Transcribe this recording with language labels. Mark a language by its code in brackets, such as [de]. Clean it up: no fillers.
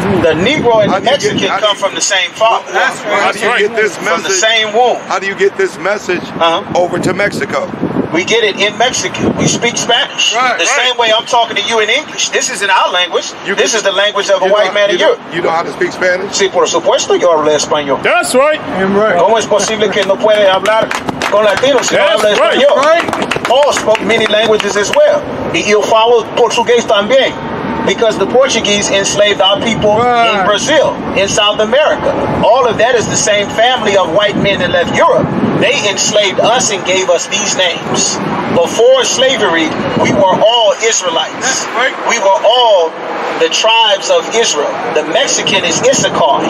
[en] The Negro and the Mexican come from the same father. How do you get this message? From the same womb. How do you get this message over to Mexico? We get it in Mexican. We speak Spanish. The same way I'm talking to you in English. This isn't our language. This is the language of a white man in Europe. You know how to speak Spanish? [es] Sí, por supuesto, yo hablo español. [en] That's right. [es] ¿Cómo es posible que no puede hablar con latinos si no habla español? [en] Paul spoke many languages as well. [es] Y yo falo portugués también. [en] Because the Portuguese enslaved our people in Brazil, in South America. All of that is the same family of white men that left Europe. They enslaved us and gave us these names. Before slavery, we were all Israelites. We were all the tribes of Israel. The Mexican is Issachar.